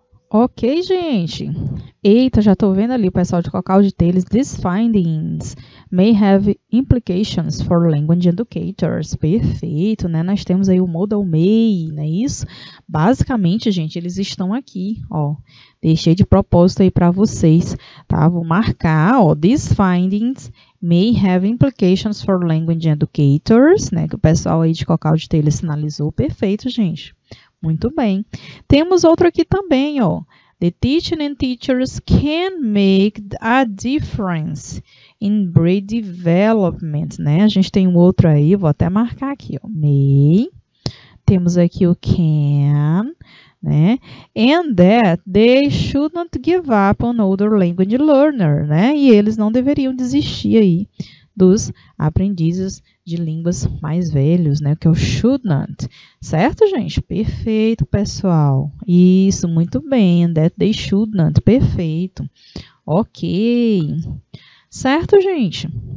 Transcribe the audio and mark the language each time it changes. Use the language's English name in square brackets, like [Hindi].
[Portuguese] Ok, gente. Eita, já estou vendo ali o pessoal de Cocal de Teles. [English] These findings may have implications for language educators. [Portuguese] Perfeito, né? Nós temos aí o modal may, não é isso? Basicamente, gente, eles estão aqui, ó. Deixei de propósito aí para vocês, tá? Vou marcar, ó. [English] These findings may have implications for language educators, [Portuguese] né? Que o pessoal aí de Cocal de Teles sinalizou. Perfeito, gente. Muito bem. Temos outro aqui também, ó. [English] The teaching and teachers can make a difference in brain development, né? [Portuguese] A gente tem um outro aí, vou até marcar aqui, ó. May. Temos aqui o can, né? [English] And that they should not give up on other language learner, né? [Portuguese] E eles não deveriam desistir aí dos aprendizes de línguas mais velhos, né? Que é o should not. Certo, gente? Perfeito, pessoal. Isso, muito bem. [English] That they should not. [Portuguese] Perfeito. [English] Ok. [Portuguese] Certo, gente?